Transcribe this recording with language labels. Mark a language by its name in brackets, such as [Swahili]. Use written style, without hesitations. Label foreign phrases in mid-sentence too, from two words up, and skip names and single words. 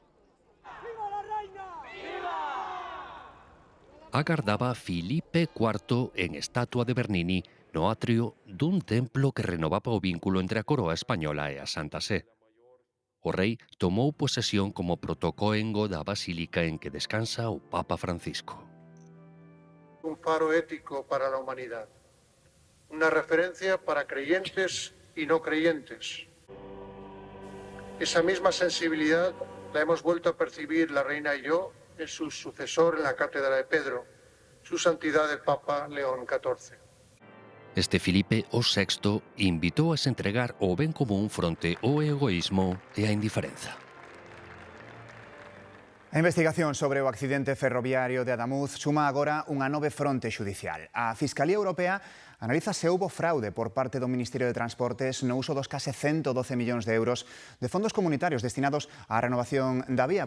[Galician] Agardaba Filipe IV en estatua de Bernini no atrio dun templo que renovaba o vínculo entre a coroa española e a Santa Sé. O rei tomou posesión como protocoengo da basílica en que descansa o Papa Francisco. [Spanish] Un faro ético para la humanidad, una referencia para creyentes y no creyentes. Esa misma sensibilidad la hemos vuelto a percibir la reina y yo en su sucesor en la cátedra de Pedro, su santidad el Papa León XIV. [Galician] Este Filipe o VI invitou a se entregar ao ben común fronte ao egoísmo e a indiferenza. A investigación sobre o accidente ferroviario de Adamuz suma agora unha nova fronte xudicial. A Fiscalía Europea analiza se houbo fraude por parte do Ministerio de Transportes no uso dos case 112 millóns de euros de fondos comunitarios destinados á renovación da vía.